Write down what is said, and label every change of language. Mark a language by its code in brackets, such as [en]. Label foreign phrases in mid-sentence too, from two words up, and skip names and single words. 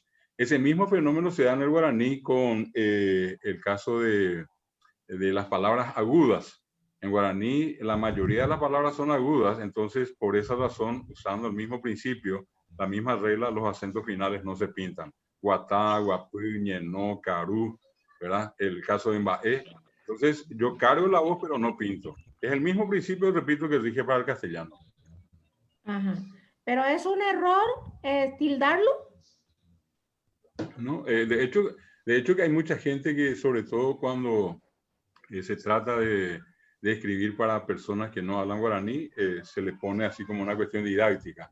[es] Ese mismo fenómeno se da en el guaraní con el caso de las palabras agudas. En guaraní la mayoría de las palabras son agudas, entonces por esa razón, usando el mismo principio, la misma regla, los acentos finales no se pintan. [gn] Guatá, guapú, ñenó, carú, [es] ¿verdad? El caso de Mbaé. Entonces yo cargo la voz, pero no pinto. Es el mismo principio, repito, que dije para el castellano. Ajá. Pero es un error tildarlo. No, de hecho que hay mucha gente que, sobre todo cuando se trata de escribir para personas que no hablan guaraní, se le pone así como una cuestión didáctica.